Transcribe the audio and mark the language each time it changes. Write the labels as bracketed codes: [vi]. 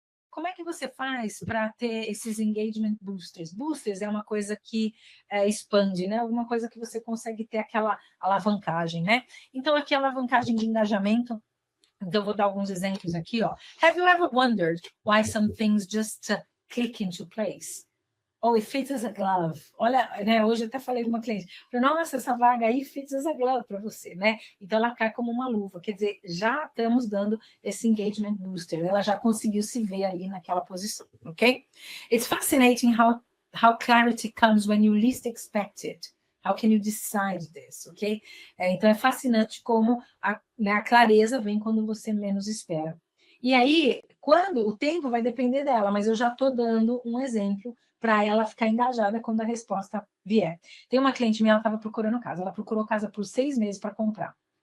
[pt] Como é que você faz para ter esses engagement boosters? Boosters é uma coisa que expande, né? Alguma coisa que você consegue ter aquela alavancagem, né? Então, aqui a alavancagem de engajamento. Então, vou dar alguns exemplos aqui, ó. [en] Have you ever wondered why some things just click into place? Oh, it fits as a glove. [pt] Olha, né, hoje eu até falei com uma cliente, falei, nossa, essa vaga aí [en] fits as a glove [pt] para você, né? Então ela cai como uma luva, quer dizer, já estamos dando esse engagement booster, ela já conseguiu se ver ali naquela posição, ok? [en] It's fascinating how clarity comes when you least expect it. How can you decide this, ok? [pt] Então é fascinante como a clareza vem quando você menos espera. E aí, quando o tempo vai depender dela, mas eu já estou dando um exemplo para ela ficar engajada quando a resposta vier. Tem uma cliente minha, ela estava procurando casa, ela procurou casa por 6 meses para comprar.